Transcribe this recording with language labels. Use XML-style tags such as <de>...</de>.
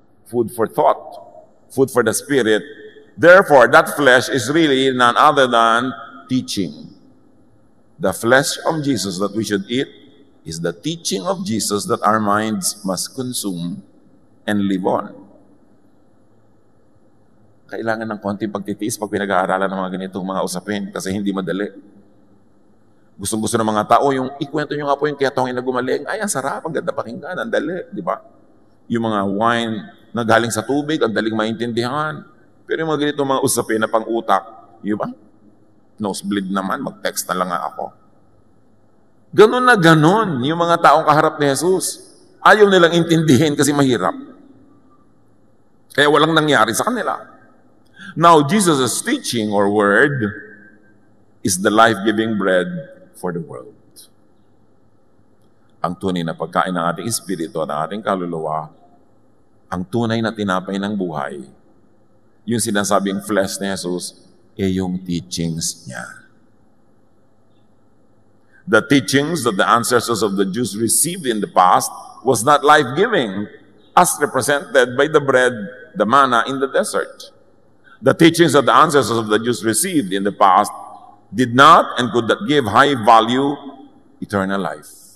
<en>Food for thought, food for the spirit. Therefore, that flesh is really none other than teaching. The flesh of Jesus that we should eat is the teaching of Jesus that our minds must consume and live on.</en> <tl>Kailangan ng konting pagtitiis pag pinag-aaralan ng mga ganitong mga usapin kasi hindi madali. Gustong-gusto ng mga tao, yung ikwento nyo nga po yung ketongin na gumaling, ay, ang sarap, ang ganda pakinggan, ang dali, di ba? Yung mga wine na galing sa tubig, ang daling maintindihan. Pero yung mga ganitong mga usapin na pang-utak, yun ba? Nosebleed naman, mag-text na lang ako. Ganon na ganon yung mga taong kaharap ni Jesus. Ayaw nilang intindihin kasi mahirap. Kaya walang nangyari sa kanila.</tl> <en>Now, Jesus' teaching or word is the life-giving bread for the world.</en> <tl>Ang tunay na pagkain ng ating espiritu at ng ating kaluluwa, ang tunay na tinapay ng buhay, yung sinasabing flesh ni Jesus, yung teachings niya.</tl> <en>The teachings that the ancestors of the Jews received in the past was not life-giving, as represented by the bread, the manna in the desert. The teachings that the ancestors of the Jews received in the past did not and could not give high-value eternal life.</en>